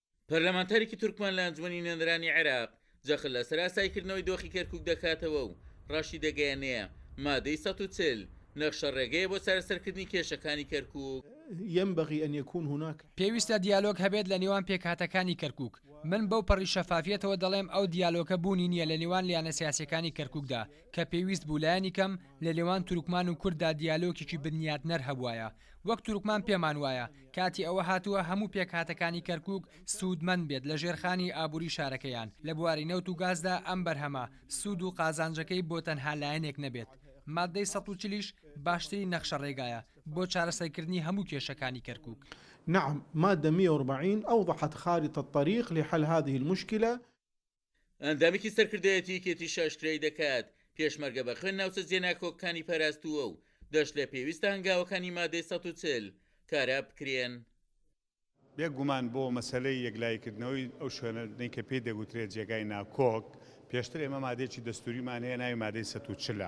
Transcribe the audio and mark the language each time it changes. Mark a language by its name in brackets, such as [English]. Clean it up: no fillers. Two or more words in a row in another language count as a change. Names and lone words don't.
[Central Kurdish] پەرلەمانتارێکی تورکمان لە ئەنجومەنی نێنەرانی عێراق جەخل لە سەراسایکردنەوەی دۆخی کەرکووک دەکاتەوە و ڕاشی دەگەیەنەیە مادەی 140 نەخشە ڕێگەیە بۆ چارەسەرکردنی کێشەکانی کەرکووک. [Arabic] ينبغي أن يكون هناك [Central Kurdish] پێویستە دیالۆگ هەبێت لە نێوان پێکهاتەکانی کەرکووک. من بەو پەڕی شەفافیەتەوە دەڵێم ئەو دیالۆگە بوونی نییە لە نێوان لیانە سیاسەکانی کەرکووکدا کە پێویست بوو لایەنی کەم لە نێوان تورکمان و کووردا دیالۆگێکی بنیاتنەر هەبوایە. وەک تورکمان پێمان وایە کاتی ئەوە هاتووە هەموو پێکهاتەکانی کەرکووک سوودمەند بێت لە ژێرخانی ئابووری شارەکەیان لە بواری نەوت و گازدا ئەم بەرهەمە سوود و قازانجەکەی بۆ تەنها لایەنێک نەبێت. مادەی 140 باشترین نەخشە ڕێگایە بۆ چارەسەرکردنی هەموو کێشەکانی کەرکووک. [Arabic] نعم، مادة 140 أوضحت خارطة الطريق لحل هذه المشكلة. [Central Kurdish] ئەندامێکی سەرکردایەتی کێتی شاشکرای دەکات پێشمەرگە بە خوێن ناوچە جێناکۆکەکانی پاراستووە و دەشت لە پێویستە هەنگاوەکانی مادەی 140 کارا بکرێن. بێگومان بۆ مەسلەی یەکلایکردنەوەی ئەو شوێنەی کە پێی دەگوترێت جێگای ناکۆک پێشتر ئێمە مادێکی دەستوریمان هەیە ناوی مادەی 140